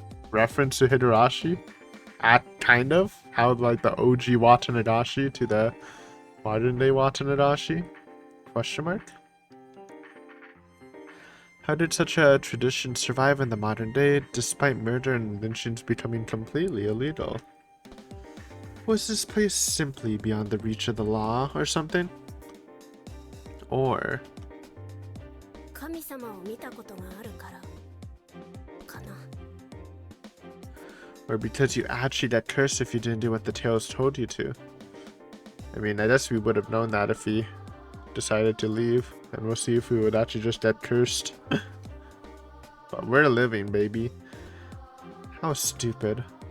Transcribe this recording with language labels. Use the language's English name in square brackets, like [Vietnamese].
[English] Reference to Higurashi? Kind of? How like the OG Watanadashi to the modern day Watanadashi? Question mark? How did such a tradition survive in the modern day despite murder and lynchings becoming completely illegal? Was this place simply beyond the reach of the law or something? Or [Japanese] 神様を見たことがあるからかな。 [English] or because you actually got cursed if you didn't do what the tales told you to? I mean, I guess we would have known that if he decided to leave, and we'll see if we would actually just get cursed. But we're living, baby. How stupid.